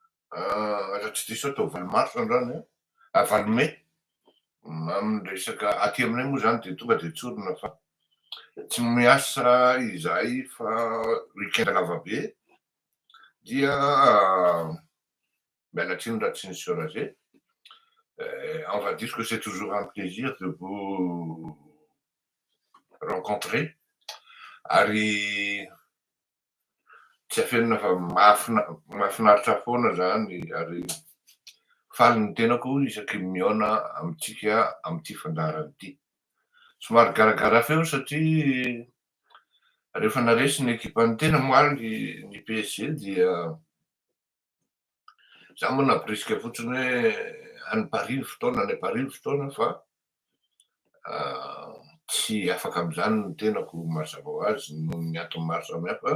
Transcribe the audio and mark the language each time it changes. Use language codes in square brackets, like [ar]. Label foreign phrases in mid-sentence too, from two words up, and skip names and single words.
[mg] Raha tsy diso atao valo mars androany valo mai, amin'ny resaka aty aminay moa zany de tonga de tsorina fa tsy miasa izahay fa week-end lavabe dia miala tsiny raha tsy nisy raha [fr] on va dire que c'est toujours un plaisir de vous rencontrer [mg] ary tsy afenina fa mahafinaritra foana zany ary faly ny tenako isaky mihaona amintsika amin'ity fandaharana ity. Somary garagara feo satria rehefa naresy ny ekipan'ny tena moaly ny PSG dia za moa naporisika fotsiny hoe any Paris ny fotoana any Paris ny fotoana fa tsy afaka amin'izany ny tenako mazava ho azy noho ny antony maro samihafa.